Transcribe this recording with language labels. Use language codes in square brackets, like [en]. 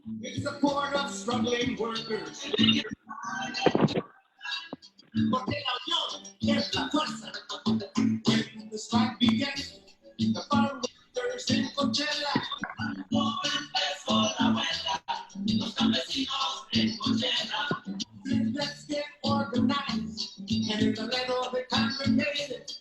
[en] In support of struggling workers. [es] Porque la unión es la fuerza. [en] When the strike began, the farm workers en Coachella. [es] Empezó la huelga, los campesinos en Coachella. [en] Let's get organized, and in the letter they congregated.